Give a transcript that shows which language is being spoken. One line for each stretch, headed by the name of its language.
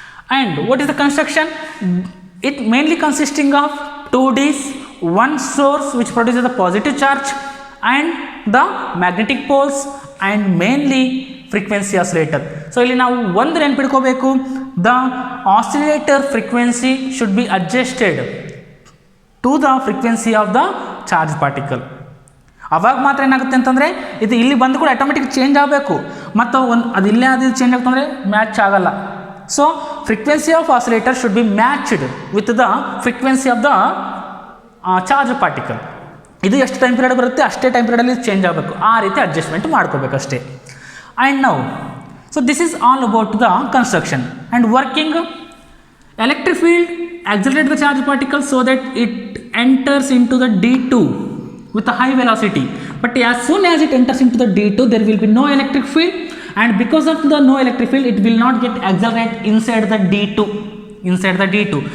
English: And what is the construction? It mainly consisting of 2Ds, one source which produces a positive charge and the magnetic poles and mainly frequency oscillator. So
Kannada: ಇಲ್ಲಿ ನಾವು ಒಂದು ನೆನಪಿಟ್ಕೋಬೇಕು,
English: the oscillator frequency should be adjusted to the frequency of the charge particle.
Kannada: ಅವಾಗ ಮಾತ್ರ ಏನಾಗುತ್ತೆ ಅಂತಂದರೆ ಇದು ಇಲ್ಲಿ ಬಂದು ಕೂಡ ಆಟೋಮೆಟಿಕ್ ಚೇಂಜ್ ಆಗಬೇಕು. ಮತ್ತು ಅದು ಇಲ್ಲೇ ಅದು ಚೇಂಜ್ ಆಗ್ತಂದರೆ ಮ್ಯಾಚ್ ಆಗಲ್ಲ.
English: So frequency of oscillator should be matched with the frequency of the charge particle.
Kannada: ಇದು ಎಷ್ಟು ಟೈಮ್ ಪೀರಿಯಡ್ ಬರುತ್ತೆ ಅಷ್ಟೇ ಟೈಮ್ ಪೀರಿಯಡಲ್ಲಿ ಚೇಂಜ್ ಆಗಬೇಕು. ಆ ರೀತಿ ಅಡ್ಜಸ್ಟ್ಮೆಂಟ್ ಮಾಡ್ಕೋಬೇಕು ಅಷ್ಟೇ.
English: And now, so this is all about the construction and working. Electric field accelerate the charge particle so that it enters into the D2 with a high velocity. But as soon as it enters into the D2, there will be no electric field, and because of the no electric field, it will not get accelerate inside the D2.